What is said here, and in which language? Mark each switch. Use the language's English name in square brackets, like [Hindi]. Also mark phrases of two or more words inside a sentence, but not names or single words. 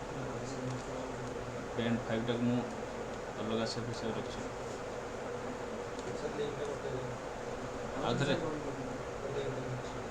[Odia] ପେନ୍ 5ଟାକୁ ମୁଁ ଅଲଗା ସେପ୍ ହିସାବରେ ରଖିଛି [Hindi] सर लिंक में करते हैं [Odia] ଆଉ ଥରେ [Hindi] कर